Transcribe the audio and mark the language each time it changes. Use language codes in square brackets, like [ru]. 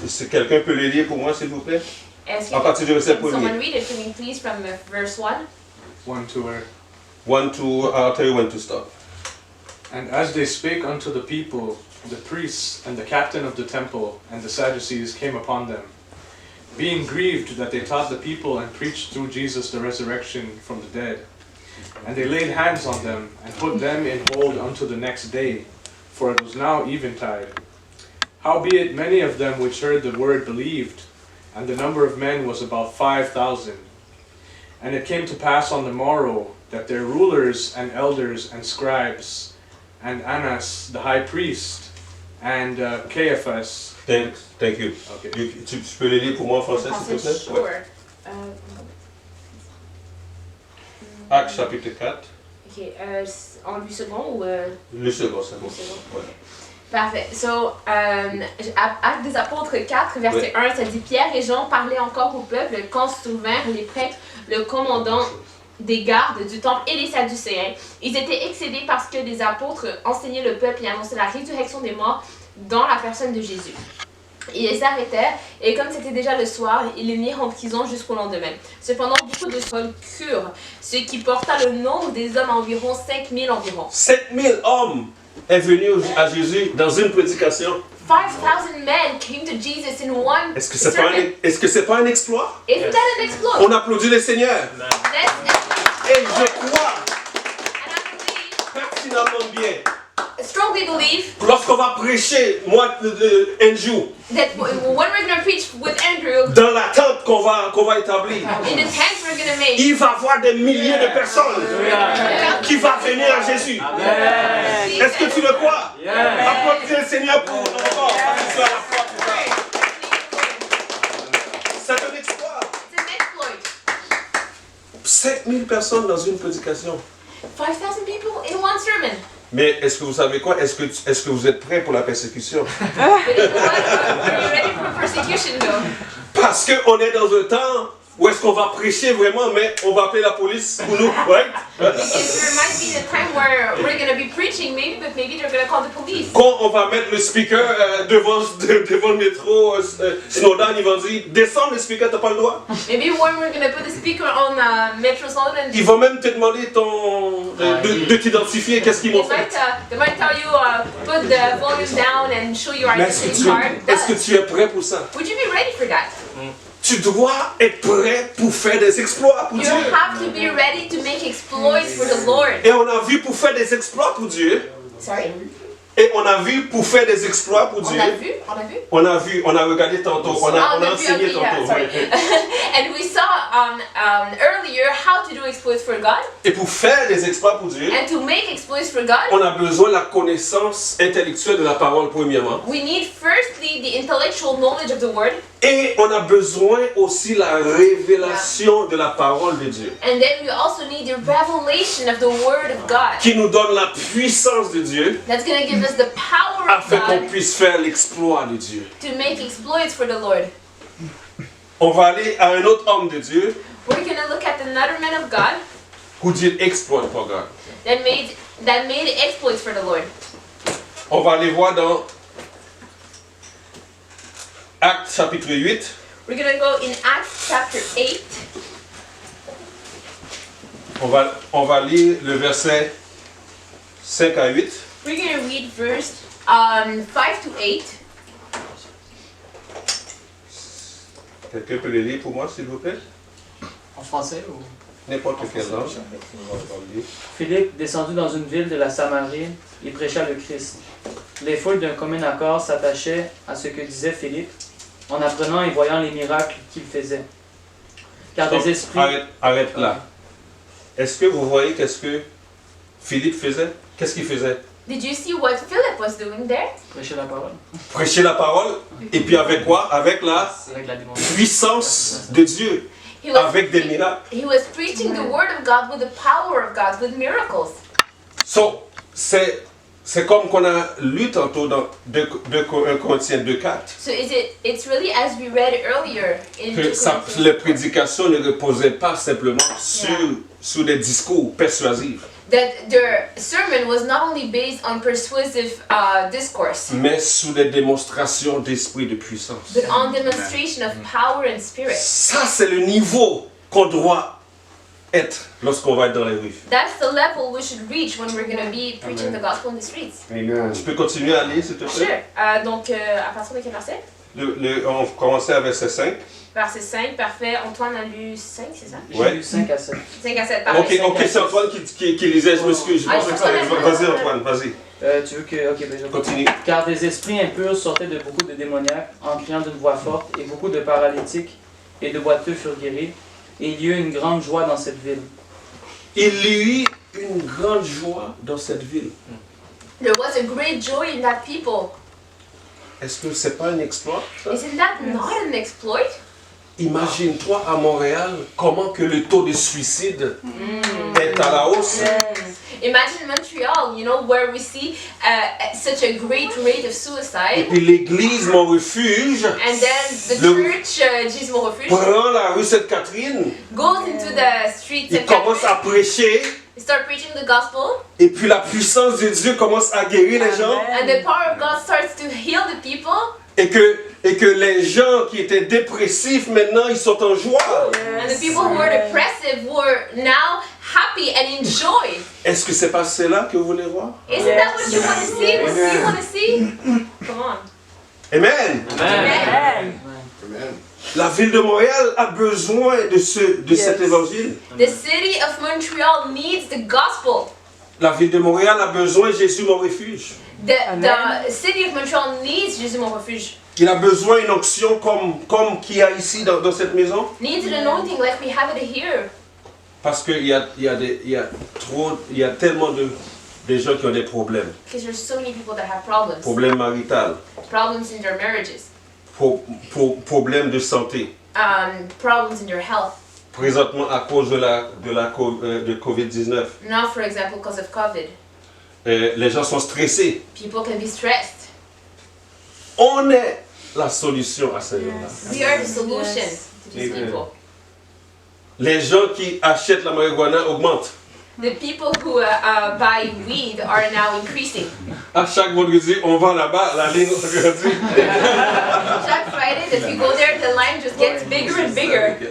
[fr] Si quelqu'un peut le lire pour moi, s'il vous plaît. Est-ce À partir du verset [en] can someone read it for me, please, from verse 1? 1 to where? 1, 2, I'll tell you when to stop. And as they spake unto the people, the priests and the captain of the temple and the Sadducees came upon them, being grieved that they taught the people and preached through Jesus the resurrection from the dead. And they laid hands on them and put them in hold unto the next day, for it was now eventide. Howbeit many of them which heard the word believed, and the number of men was about 5,000. And it came to pass on the morrow that their rulers and elders and scribes, and Annas the high priest, and Caiaphas. Thank you. Okay. [fr] Tu peux le lire pour moi en français, s'il te plaît? [en] Sure. [fr] Ouais. Actes chapitre 4. Ok, en 8 secondes ou... Le second, c'est bon. Le second. Ouais. Parfait. So, Actes des Apôtres 4, verset 1, ça dit « Pierre et Jean parlaient encore au peuple quand se trouvèrent les prêtres, le commandant des gardes du temple et les Sadducéens. Ils étaient excédés parce que les apôtres enseignaient le peuple et annonçaient la résurrection des morts dans la personne de Jésus. Ils s'arrêtèrent et comme c'était déjà le soir, ils les mirent en prison jusqu'au lendemain. Cependant, beaucoup de folles crurent, ce qui porta le nombre des hommes à environ 5000 environ. 7000 hommes est venu à Jésus dans une prédication. [en] 5,000 men came to Jesus in one [fr] Est-ce que c'est [en] sermon. [fr] pas un exploit? [en] Isn't that an exploit? [fr] On applaudit le Seigneur. [en] That's, [fr] Et je crois [en] and I believe, [fr] pertinemment bien, [en] strongly believe, [fr] lorsqu'on va prêcher, moi, un jour, [en] that when we're going to preach with Andrew, [fr] dans la tente qu'on va établir, [en] in the tent we're going to make, [fr] il va y avoir des milliers de personnes qui vont venir à Jésus. Est-ce que tu le crois? Applaudissez le Seigneur pour encore, parce que tu as la foi pour ça. C'est un exploit. [en] It's an exploit. [fr] 5000 personnes dans une prédication. [en] 5,000 people in one sermon. [fr] Mais est-ce que vous savez quoi? Est-ce que vous êtes prêts pour la persécution? [en] But you know what? Are you ready for persecution though? [fr] Parce qu'on est dans un temps où est-ce qu'on va prêcher vraiment, mais on va appeler la police pour nous, [en] right? Because there might be a time where we're going to be preaching, maybe, but maybe they're going to call the police. [fr] Quand on va mettre le speaker devant le métro, Snowden, ils vont dire, descends le speaker, t'as pas le droit. [en] Maybe when we're going to put the speaker on Metro Snowden, [fr] Ils vont même te demander de t'identifier, qu'est-ce qu'ils vont faire. [en] they might tell you put the volume down and show your [fr] Mais est-ce [en] identity [fr] que [en] card. [fr] tu es prêt pour ça? [en] Would you be ready for that? [fr] Tu dois être prêt pour faire des exploits pour [en] You [fr] Dieu. [en] have to be ready to make exploits for the Lord. [fr] Et on a vu pour faire des exploits pour Dieu. [en] Sorry? [fr] Et on a vu pour faire des exploits pour Dieu. On a vu? On a regardé tantôt, on a enseigné tantôt. [en] Sorry. And we saw earlier how to do exploits for God. [fr] Et pour faire des exploits pour Dieu, [en] And to make exploits for God, [fr] on a besoin de la connaissance intellectuelle de la parole premièrement. [en] we need firstly the intellectual knowledge of the Word. [fr] Et on a besoin aussi de la révélation de la parole de Dieu. [en] And then we also need the revelation of the Word of God. [fr] Qui nous donne la puissance de Dieu [en] That's going to give us the power of [fr] afin qu'on [en] God [fr] puisse faire l'exploit de Dieu. [en] to make exploits for the Lord. [fr] On va aller à un autre homme de Dieu [en] We're going to look at another man of God [fr] pour dire exploit pour [en] God. that made exploits for the Lord. [fr] On va aller voir dans Actes chapitre 8. [en] We're going to go in Acts chapter 8. [fr] On va lire le verset 5 à 8. [en] We're going to read verse 5 to 8. [fr] Quelqu'un peut le lire pour moi, s'il vous plaît? En français ou? N'importe quelle langue. Philippe, descendu dans une ville de la Samarie, y prêcha le Christ. Les foules d'un commun accord s'attachaient à ce que disait Philippe, en apprenant et voyant les miracles qu'il faisait. Car des esprits... Arrête là. Est-ce que vous voyez qu'est-ce que Philippe faisait? Qu'est-ce qu'il faisait? [en] Did you see what Philip was doing there? [fr] Prêchaient la parole, Prêcher la parole. Et puis avec quoi? Avec la avec la démonstration. puissance de Dieu. [en] He was, [fr] Avec des miracles. [en] he was preaching the Word of God with the power of God, with miracles. [fr] So, c'est comme qu'on a lu tantôt dans 1 Corinthiens 2:4. [en] So it's really as we read earlier in 2 [fr] Que [en] Corinthians, [fr] les prédications ne reposaient pas simplement sur des discours persuasifs, [en] that their sermon was not only based on persuasive discourse, [fr] mais sur des démonstrations d'esprit de puissance. [en] but on demonstration of power and spirit. [fr] Ça, c'est le niveau qu'on doit être lorsqu'on va être dans les rues. [en] That's the level we should reach when we're going to be preaching the gospel in the streets. Amen. [fr] Tu peux continuer à lire, s'il te [en] Sure. [fr] plaît? Donc, à partir de quel verset? On commençait à verset 5. Verset 5, parfait. Antoine a lu 5, c'est ça? J'ai Ouais. lu 5 à 7. 5 à 7, parfait. Ok, c'est Antoine qui lisait, je m'excuse. Ah, je pense Vas-y, Antoine, vas-y. Tu veux que... Ok, ben je Continue. Car des esprits impurs sortaient de beaucoup de démoniaques en criant d'une voix forte, et beaucoup de paralytiques et de boiteux furent guéris, et il y eut une grande joie dans cette ville. Il y eut une grande joie dans cette ville. [en] There was a great joy in that people. [fr] Est-ce que c'est pas un exploit, ça? [en] Isn't that not an exploit? [fr] Imagine-toi à Montréal comment que le taux de suicide est à la hausse. [en] Imagine Montreal, you know, where we see such a great rate of [fr] Et [en] suicide. [fr] puis l'église Mon Refuge [en] And then the [fr] Le- [en] church, Jesus Mon Refuge, [fr] prend la rue Sainte-Catherine, [en] goes into the streets [fr] il [en] and [fr] commence à prêcher, [en] start preaching the gospel. [fr] et puis la puissance de Dieu commence à guérir les gens, [en] And the power of God starts to heal the people. [fr] et que les gens qui étaient dépressifs, maintenant, ils sont en joie. [en] And the people who were depressive were now happy and enjoy. [fr] Est-ce que c'est pas cela que vous voulez voir? [en] Isn't that what you want to see? What you want to see? Come on. Amen. Amen. Amen. [fr] La ville de Montréal a besoin de cet évangile. [en] The city of Montreal needs the gospel. [fr] La ville de Montréal a besoin de Jésus mon refuge. [en] The city of Montreal needs Jésus mon refuge. [fr] Il a besoin d'une onction comme qu'il y a ici dans cette maison. [en] Needs an anointing like we have it here. [fr] Parce qu'il y a tellement de gens qui ont des problèmes. [en] Because there's so many people that have problems. [fr] Problèmes maritaux, [en] Problems in their marriages. [fr] problèmes de santé. [en] Problems in their health. [fr] Présentement à cause de Covid-19. [en] Now, for example, because of COVID. [fr] Les gens sont stressés. [en] People can be stressed. [fr] On est la solution à ces gens-là. [en] We are the solution to these Amen. people. [fr] Les gens qui achètent la marijuana augmentent. [en] The people who buy weed are now increasing. [fr] À chaque vendredi, on va là-bas, la ligne aujourd'hui. [en] Jack Friday, if you go there, the line just gets bigger and bigger.